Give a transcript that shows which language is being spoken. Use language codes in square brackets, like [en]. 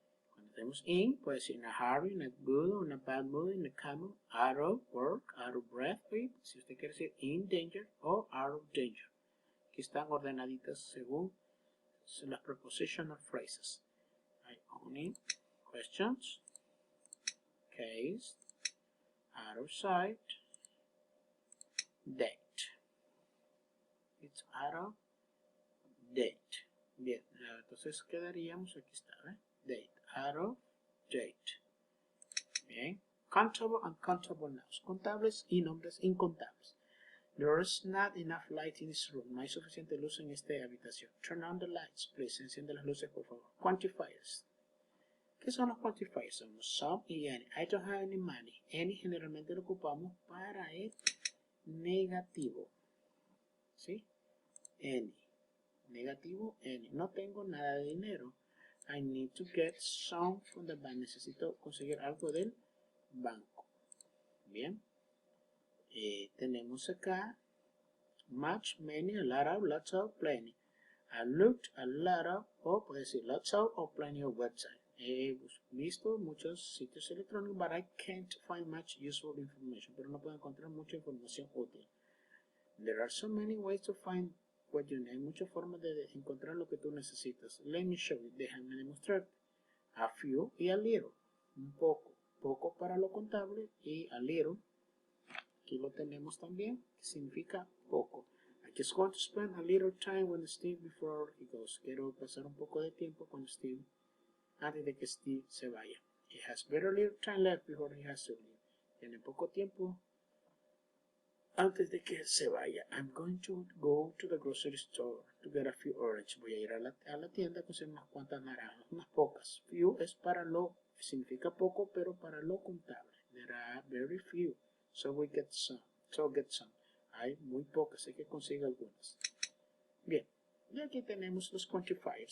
[es] Cuando tenemos in, puede ser [en] in a hurry, in a good, or in a bad mood, in a calm, out of work, out of breath, [es] y si usted quiere decir [en] in danger o out of danger. [es] Aquí están ordenaditas según las prepositional phrases. [en] Hay only, questions, case, out of sight, date. It's out of date. [es] Bien, entonces quedaríamos, aquí está, date, out of date. Bien, [en] countable and countable nouns, [es] contables y nombres incontables. [en] There's not enough light in this room. [es] No hay suficiente luz en esta habitación. [en] Turn on the lights, please. [es] Enciende las luces, por favor. Quantifiers. ¿Qué son los quantifiers? Son some y any. [en] I don't have any money. [es] Any generalmente lo ocupamos para el negativo. ¿Sí? Any. Negativo, any. No tengo nada de dinero. [en] I need to get some from the bank. [es] Necesito conseguir algo del banco. Bien. Tenemos acá much, many, a lot of, lots of, plenty. [en] I looked a lot of, [es] o puede decir [en] lots of, or plenty of websites. [es] He visto muchos sitios electrónicos, [en] but I can't find much useful information. [es] Pero no puedo encontrar mucha información útil. [en] There are so many ways to find what you need. [es] Hay muchas formas de encontrar lo que tú necesitas. [en] Let me show you. [es] Déjame demostrarte. A few y a little. Un poco. Poco para lo contable y a little. Aquí lo tenemos también, que significa poco. [en] I just want to spend a little time with Steve before he goes. [es] Quiero pasar un poco de tiempo con Steve antes de que Steve se vaya. [en] He has very little time left before he has to leave. [es] Tiene poco tiempo antes de que se vaya. [en] I'm going to go to the grocery store to get a few oranges. [es] Voy a ir a la tienda a conseguir unas cuantas naranjas, unas pocas. Few es para lo, significa poco, pero para lo contable. [en] There are very few. So we get some. So get some. [es] Hay muy pocas, hay que conseguir algunas. Bien, y aquí tenemos los quantifiers.